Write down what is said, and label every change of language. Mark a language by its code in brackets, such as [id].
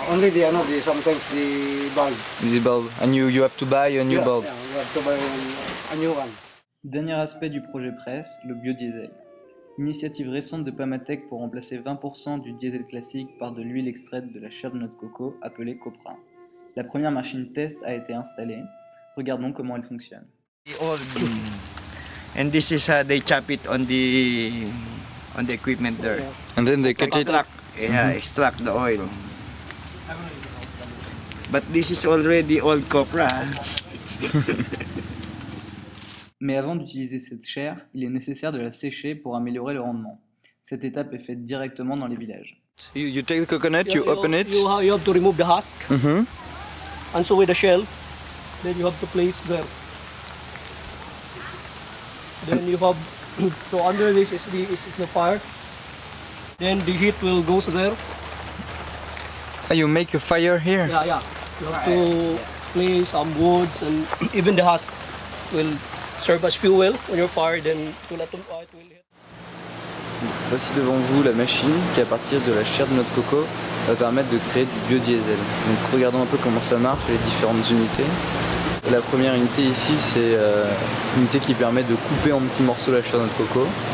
[en] Only sometimes the bulb. The bulb, and you have to buy a new bulb. Yeah, we have to buy a new one. [fr] Dernier aspect du projet presse, le biodiesel. Initiative récente de Pamatec pour remplacer 20% du diesel classique par de l'huile extraite de la chair de noix de coco appelée copra. La première machine test a été installée. Regardons comment elle fonctionne. [en] And this is they chop it on the equipment there. And then they cut it. Extract, yeah, extract the oil. But this is already old copra. [fr] Mais avant d'utiliser cette chair, il est nécessaire de la sécher pour améliorer le rendement. Cette étape est faite directement dans les villages. [en] You take the coconut, you open it. You have to remove the husk, Mhm. and so with the shell, then you have to place there. Then you have, so under this is the fire. Then the heat will go there. Ah, you make a fire here. Yeah, yeah. You have to place some woods, and even the husk will serve as fuel on your fire. Then it will hit. [fr] Voici devant vous la machine qui, à partir de la chair de noix de coco, va permettre de créer du biodiesel. Donc regardons un peu comment ça marche et les différentes unités. La première unité ici, c'est une unité qui permet de couper en petits morceaux la chair de noix de coco.